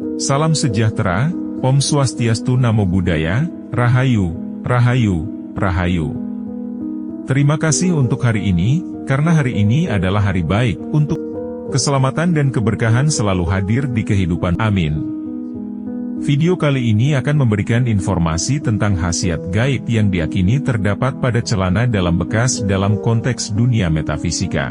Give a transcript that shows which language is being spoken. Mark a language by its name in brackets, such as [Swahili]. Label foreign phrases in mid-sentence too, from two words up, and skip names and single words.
[Indonesian] Salam sejahtera, [Sanskrit] ॐ स्वस्त्यस्तु [Pali] नमो बुद्धाय, [Indonesian] Rahayu, Rahayu, Rahayu. Terima kasih untuk hari ini, karena hari ini adalah hari baik untuk keselamatan dan keberkahan selalu hadir di kehidupan. Amin. Video kali ini akan memberikan informasi tentang khasiat gaib yang diyakini terdapat pada celana dalam bekas dalam konteks dunia metafisika.